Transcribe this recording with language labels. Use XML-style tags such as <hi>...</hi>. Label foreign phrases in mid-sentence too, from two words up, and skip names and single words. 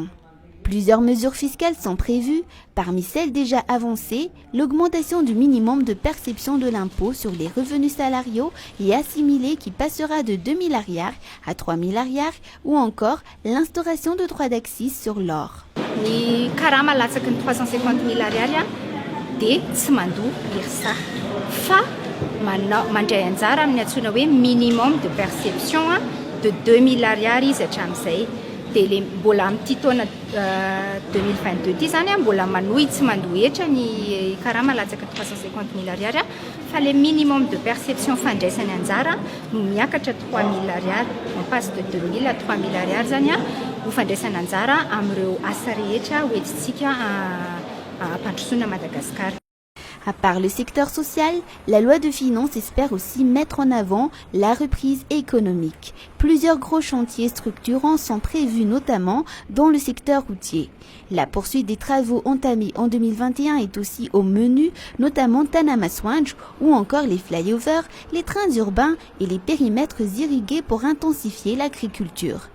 <fr>Plusieurs mesures fiscales sont prévues. Parmi celles déjà avancées, l'augmentation du minimum de perception de l'impôt sur les revenus salariaux et assimilés qui passera de 2 000 ariar à 3 000 ariar ou encore l'instauration de droits d'accise sur l'or.</fr> <mg>Ny karama latsaky ny 350 000 ariary dia tsy mandoa irsa fa mandray anjara amin'ny antsoina hoe</mg> <fr>minimum de perception de</fr> <mg>2 000 ariary izy hatramin'izay. Dia le mbola amin'ity taona 2022 ity zany mbola manohy tsy mandohetra ny karama latsaka 350 000 ariary fa</mg> <fr>le minimum de perception</fr> <mg>fandraisany anjara no miakatra 3 000 ariary,</mg> <fr>on passe de 2 000 à 3 000</fr> <mg>ariary zany ho fandraisany anjara amin'ireo asa rehetra hoentintsika ampandrosoana Madagascar.</mg> <fr>À part le secteur social, la loi de finances espère aussi mettre en avant la reprise économique. Plusieurs gros chantiers structurants sont prévus notamment dans le secteur routier. La poursuite des travaux entamés en 2021 est aussi au menu, notamment Tanamaswanj ou encore les flyovers, les trains urbains et les périmètres irrigués pour intensifier l'agriculture.</fr>